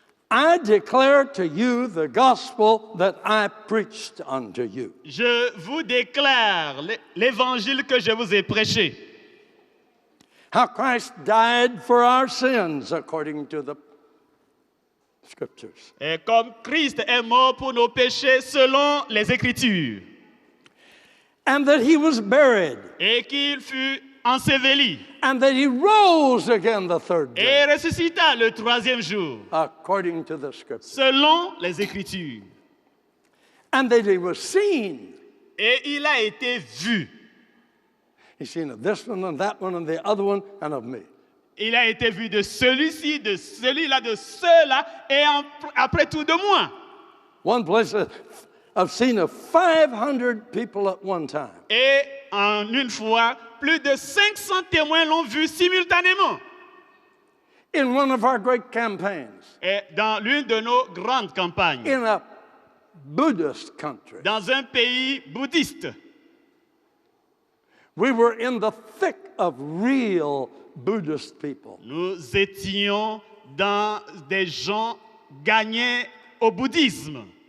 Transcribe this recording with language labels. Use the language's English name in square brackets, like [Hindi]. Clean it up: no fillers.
[English] I declare to you the gospel that I preached unto you. [French] Je vous déclare l'évangile que je vous ai prêché. [English] How Christ died for our sins according to the scriptures. [French] Et comme Christ est mort pour nos péchés selon les Écritures. [English] And that he was buried. [French] Et qu'il fut enseveli. [English] And that he rose again the third day. [French] Et ressuscita le troisième jour. [English] According to the scriptures. [French] Selon les Écritures. [English] And that he was seen. [French] Et il a été vu. [English] He's seen of this one and that one and the other one and of me. [French] Il a été vu de celui-ci, de celui-là, de ceux-là, et après tout de moi. [English] One place I've seen of 500 people at one time. [French] Et en une fois, plus de 500 témoins l'ont vu simultanément. [English] In one of our great campaigns. [French] Et dans l'une de nos grandes campagnes. [English] In a Buddhist country. [French] Dans un pays bouddhiste. [English] We were in the thick of real Buddhist people. [French] Nous étions dans des gens gagnés au bouddhisme.